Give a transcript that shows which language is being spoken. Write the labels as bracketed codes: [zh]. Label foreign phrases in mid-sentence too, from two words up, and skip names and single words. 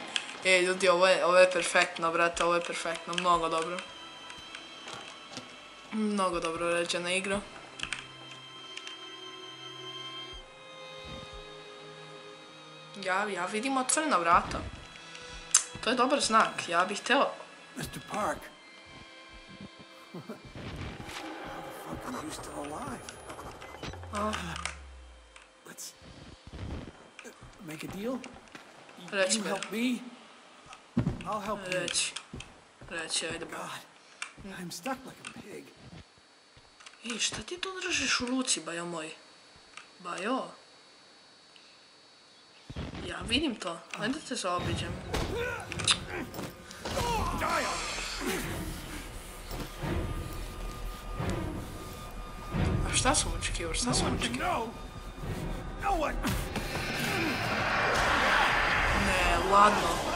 [bs] Ljudi, ovo je perfektno, brate, ovo je perfektno, mnogo dobro. Mnogo dobro uređena igra. Ja vidim otvorena vrata. To je dobar znak, ja bih htjela. [en] Mr. Park. How the fuck are you still alive? Let's make a deal. You help me, I'll help you. [bs] Reći, ajde ba. [en] God, I'm stuck like a pig. [bs] Šta ti to držiš u ruci, bajo moj? Bajo? Ja vidim to, ajde te zaobiđem. A šta sam očekivao, Ne, ladno.